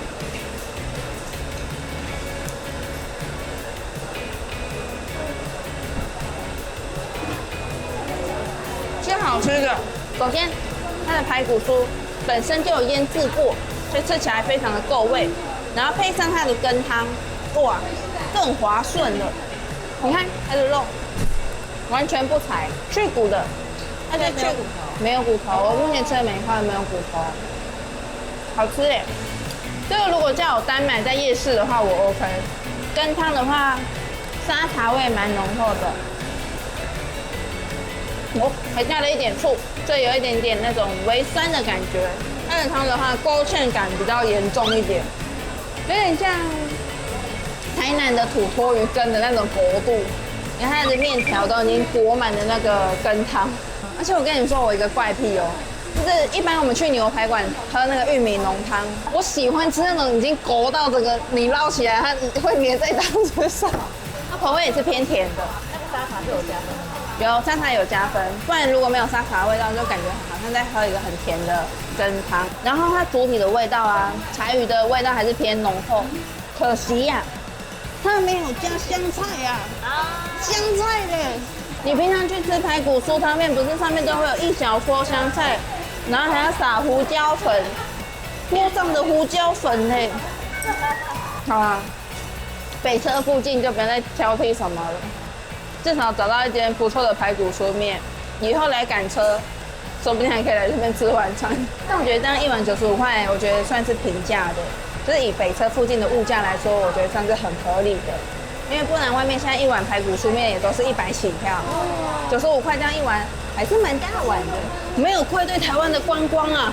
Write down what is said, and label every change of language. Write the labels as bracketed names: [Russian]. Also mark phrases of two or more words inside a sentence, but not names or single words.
[Chinese] 最好吃的，首先它的排骨酥本身就有醃制過，所以吃起来非常的夠味，然後配上它的羹湯，哇，更滑順了。你看它的肉完全不柴，去骨的，它就去骨头，没有骨頭。我目前吃的每一塊没有骨頭，好吃耶。这個如果叫我單買在夜市的話，我 OK。羹湯的話，沙茶味蠻濃厚的。哦，還加了一點醋，所以有一點點那種微酸的感覺。它的湯的話，勾芡感比較嚴重一點，有點像台南的土魠魚羹的那種薄度。你看它的麵條都已經裹滿了那個羹湯。而且我跟你說，我有一個怪癖哦，就是一般我們去牛排館喝那個玉米濃湯，我喜歡吃那種已經勾到這個，你撈起來它會粘在湯子上。它口味也是偏甜的。沙茶是有加分的吗？有沙茶有加分，不然如果沒有沙茶的味道，就感覺好像在喝一個很甜的羹湯。然後它主體的味道啊，柴魚的味道還是偏濃厚，可惜呀、它沒有加香菜呀、香菜嘞！你平常去吃排骨酥湯麵，不是上面都會有一小撮香菜，然後還要撒胡椒粉，鍋上的胡椒粉嘞。好啊，北車附近就不要再挑剔什麼了。至少找到一間不錯的排骨酥麵，以後來趕車，說不定還可以來這邊吃晚餐。但我覺得這樣1碗95塊，我覺得算是平價的，就是以北車附近的物價來說，我覺得算是很合理的。因為不然外面現在1碗排骨酥麵也都是100起跳，95塊這樣1碗還是蠻大碗的，沒有愧對台灣的觀光啊！